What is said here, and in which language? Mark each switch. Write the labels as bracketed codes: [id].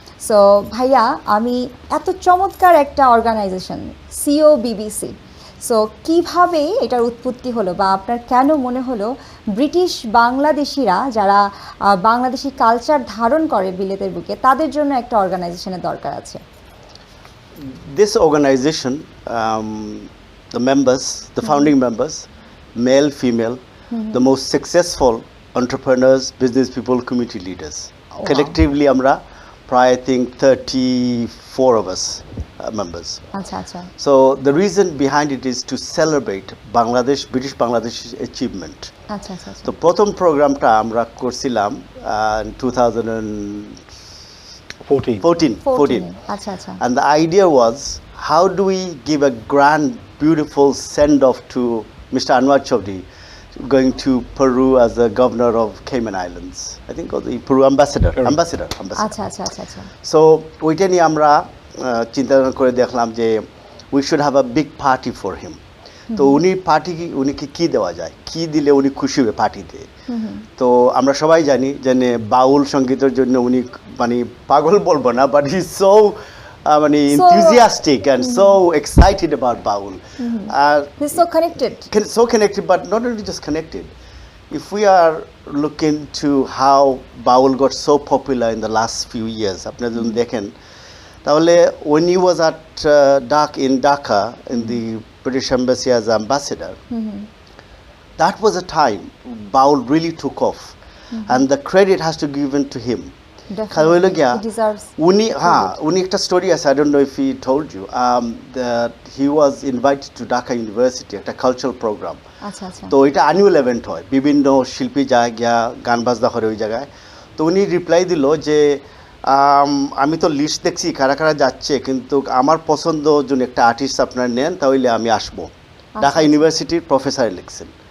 [bn] So ভাইয়া, আমি এত চমৎকার একটা অর্গানাইজেশন সিওবিবিসি, সো কীভাবে এটার উৎপত্তি হলো, বা আপনার কেন মনে হলো ব্রিটিশ বাংলাদেশিরা যারা বাংলাদেশি কালচার ধারণ করে বিলেতের বুকে, তাদের জন্য একটা অর্গানাইজেশনের দরকার আছে? [en] This organization, the members, the founding members, male, female, the most successful entrepreneurs, business people, community leaders. Wow. Collectively, [bn] amra, [en] probably I think 34 of us members. [bn] Acha. [en] So the reason behind it is to celebrate British Bangladesh achievement. [bn] Acha. So prothom program ta amra korsilam in 2014. Acha. [en] And the idea was, how do we give a grand, beautiful send-off to Mr. Anwar Chaudhry, going to Peru as the governor of Cayman Islands. I think the Peru ambassador. [bn] Acha. [en] So [bn] ওইটা নিয়ে আমরা চিন্তা করে দেখলাম যে [en] we should have a big party for him. [bn] তো উনিকে কি দেওয়া যায়, কি দিলে উনি খুশি হবে পার্টিতে। তো আমরা সবাই জানি যে বাউল সঙ্গীতের জন্য উনি মানে পাগল বলবো না, [en] but he is so [bn] মানে [en] enthusiastic and so excited about baul. He's so connected, but not only just connected. If we are looking to how baul got so popular in the last few years, [bn] আপনারা যদি দেখেন তাহলে [en] when he was at Dhaka in the British Embassy as ambassador, that was a time baul really took off, and the credit has to be given to him. Definitely, he deserves [bn] উনি একটা story আছে, [en] I don't know if he told you, that he was invited to Dhaka University, [bn] একটা cultural programme. আচ্ছা। তো এটা annual event হয়, বিভিন্ন শিল্পী যায় গিয়া গান বাজনা করে ওই জায়গায়। তো উনি রিপ্লাই দিল যে আমি তো লিস্ট দেখছি কারা কারা যাচ্ছে, কিন্তু আমার পছন্দ জন্য একটা আর্টিস্ট আপনারা নেন, তাহলে আমি আসবো। ঢাকা ইউনিভার্সিটির প্রফেসর ইলেকশন,